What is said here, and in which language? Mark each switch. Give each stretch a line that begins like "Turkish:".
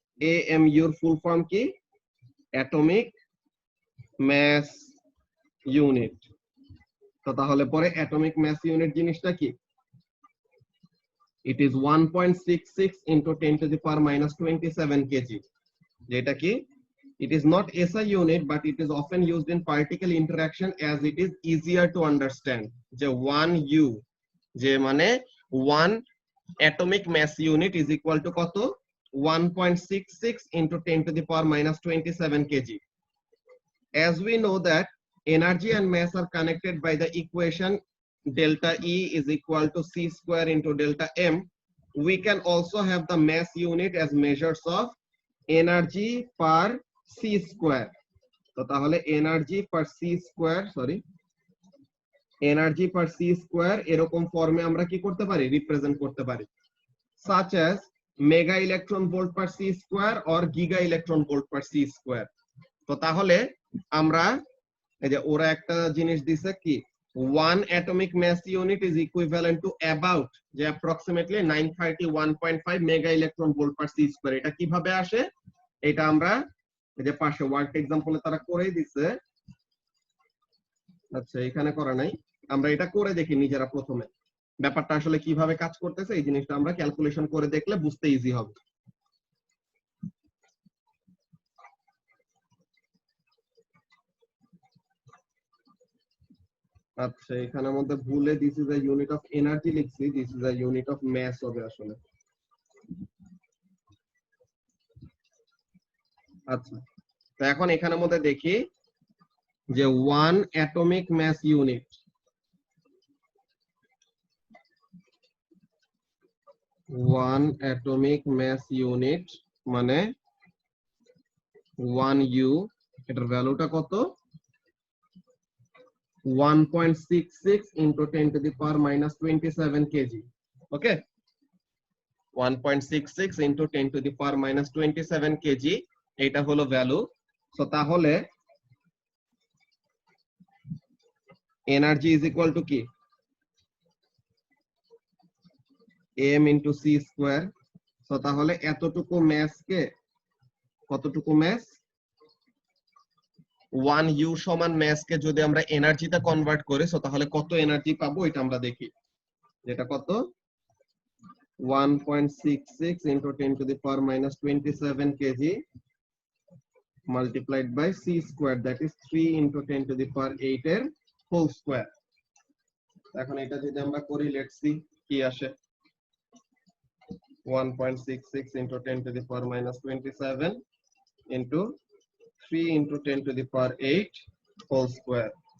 Bangla: AMU এর full form কি, atomic mass unit. তো তাহলে পরে অ্যাটমিক ম্যাস ইউনিট জিনিসটা কি,
English: It is 1.66 into 10 to the power -27 kg.
Bangla: যেটা কি
English: it is not SI unit but it is often used in particle interaction as it is easier to understand,
Bangla: যে 1U যে মানে
English: 1 atomic mass unit is equal to কত, 1.66 into 10 to the power -27 kg. As we know that energy and mass are connected by the equation delta E is equal to C square into delta M. we can also have the mass unit as measures of energy per c square.
Bangla: তো তাহলে energy per c square, energy per c square এরকম ফর্মে আমরা কি করতে পারি, represent করতে পারি,
English: such as mega electron volt per c square or giga electron volt per c square.
Bangla: তো তাহলে আমরা এই যে ওরা একটা জিনিস দিছে কি,
English: 1 atomic mass unit is equivalent to about যে approximately 931.5 mega electron volt per c square.
Bangla: এটা কিভাবে আসে, এটা আমরা এই যে পাশে ওয়ার্ক এক্সাম্পলে তারা করেই দিছে, আচ্ছা এখানে করা নাই, আমরা এটা করে দেখি নিজেরা প্রথমে ব্যাপারটা আসলে কিভাবে কাজ করতেছে, এই জিনিসটা আমরা ক্যালকুলেশন করে দেখলে বুঝতে ইজি হবে। আচ্ছা এখানের মধ্যে ভুলে
English: this is a unit of energy
Bangla: লিখছি,
English: this is a unit of mass
Bangla: হবে আসলে। আচ্ছা তো এখন এখানের মধ্যে দেখি যে 1 অ্যাটমিক মাস ইউনিট, 1 অ্যাটমিক মাস ইউনিট মানে 1 ইউ, এটার ভ্যালুটা কত,
English: 1.66 into 10 to the power minus 27 kg. Okay, 1.66 into 10 to the power minus 27 kg
Bangla: এটা হলো ভ্যালু। সো তাহলে এনার্জি ইজ ইকুয়াল টু কি, m into c square. So তাহলে এতটুকু মাস কে, কতটুকু মাস, 1 ইউ সমান মাস কে যদি আমরা এনার্জিতে কনভার্ট করি, সো তাহলে কত এনার্জি পাবো এটা আমরা দেখি, যেটা কত
English: 1.66 into 10 to the power minus 27 kg multiplied by c squared, that is 3 into 10 to the power 8
Bangla: এর হোল স্কয়ার। এখন এটা যদি আমরা করি,
English: Let's see কি আসে, 1.66 into 10 to the power minus 27 into 3 into 10 to the power 8 whole square.